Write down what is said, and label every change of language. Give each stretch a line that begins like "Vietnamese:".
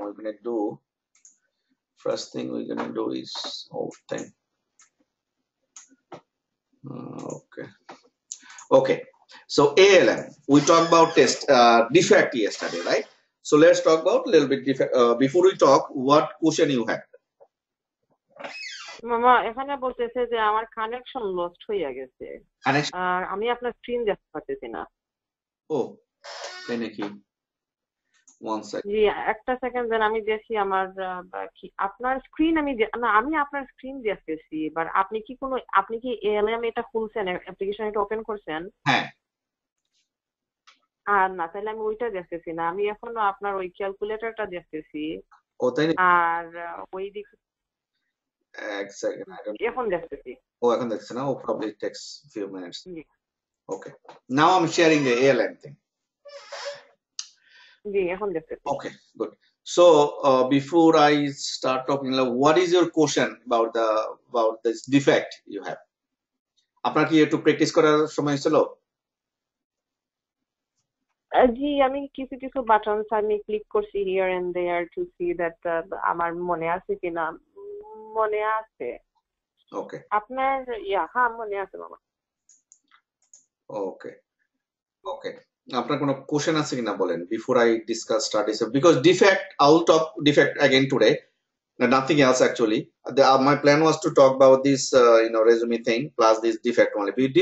English: We're gonna do first thing we're gonna do is whole thing. Okay. So ALM. We talked about test defect yesterday, right? So let's talk about a little bit defect. Before we talk, what question you have?
Bangla: মামা এখানে বলতেছে যে আমার connection lost হয়ে গেছে আর আমি আপনার screen দেখতে পাচ্ছি না। ও তাই নাকি? One second. জি একটা সেকেন্ড দেন, আমি দেখি আমার কি আপনার স্ক্রিন আমি আপনার স্ক্রিন দেখতেছি। এবার আপনি কি এলএম এটা খুলছেন, অ্যাপ্লিকেশন এটা ওপেন করছেন? হ্যাঁ। আর না তাহলে আমি ওইটা দেখতেছি না, আমি এখনো আপনার ওই ক্যালকুলেটরটা দেখতেছি। ও তাই নাকি? আর ওই দিক এক সেকেন্ড, এখন দেখতেছি। এখন দেখছেন না?
English: probably takes few minutes. Okay, now I'm sharing the ALM thing.
Bangla: জি এখন দেখতেছি।
English: Okay, good. So before I start talking, what is your question about this defect you have?
Bangla: আপনার কি একটু প্র্যাকটিস করার সময় ছিল? জি আমি কিছু বাটনস আমি ক্লিক করছি
English: here and there to see that
Bangla: আমার মনে আছে কিনা। মনে আছে। ওকে। আপনার হ্যাঁ মনে আছে মামা। ওকে ওকে, আপনার কোনো কোশ্চেন আছে কিনা বলেন
English: Before I discuss studies, because defect I will talk defect again today, nothing else actually. My plan was to talk about this resume thing plus this defect only.